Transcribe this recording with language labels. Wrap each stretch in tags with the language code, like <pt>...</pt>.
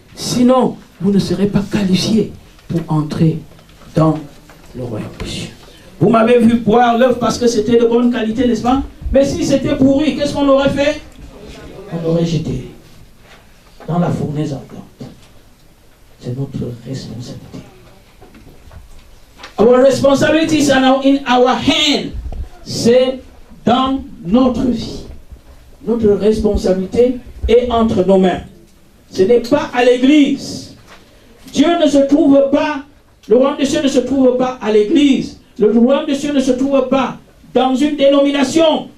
<fr>Sinon, vous ne serez pas qualifiés pour entrer dans le royaume des cieux. Vous m'avez vu boire l'œuf parce que c'était de bonne qualité, n'est-ce pas? Mais si c'était pourri, qu'est-ce qu'on aurait fait? On aurait jeté dans la fournaise ardente. C'est notre responsabilité.</fr> <en>Our responsibility is now in our hand.</en> <fr>C'est dans notre vie. Notre responsabilité est entre nos mains. Ce n'est pas à l'église. Dieu ne se trouve pas, le royaume des cieux ne se trouve pas à l'église. Le royaume des cieux ne se trouve pas dans une dénomination.</fr>